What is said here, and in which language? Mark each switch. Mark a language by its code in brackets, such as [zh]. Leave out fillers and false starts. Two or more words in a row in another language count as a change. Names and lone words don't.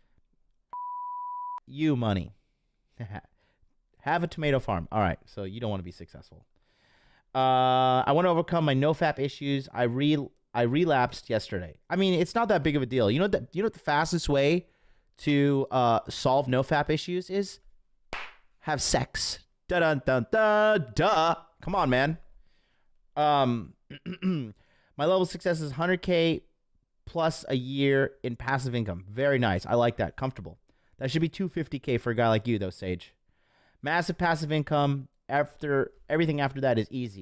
[en] You money. Have a tomato farm. All right, so you don't want to be successful. I want to overcome my nofap issues. I relapsed yesterday. I mean, it's not that big of a deal. You know what the fastest way to solve nofap issues is? Have sex. Da dun dun da duh. Come on, man. My level of success is 100K plus a year in passive income. Very nice. I like that. Comfortable. That should be 250K for a guy like you, though, Sage. Massive passive income. Everything after that is easy.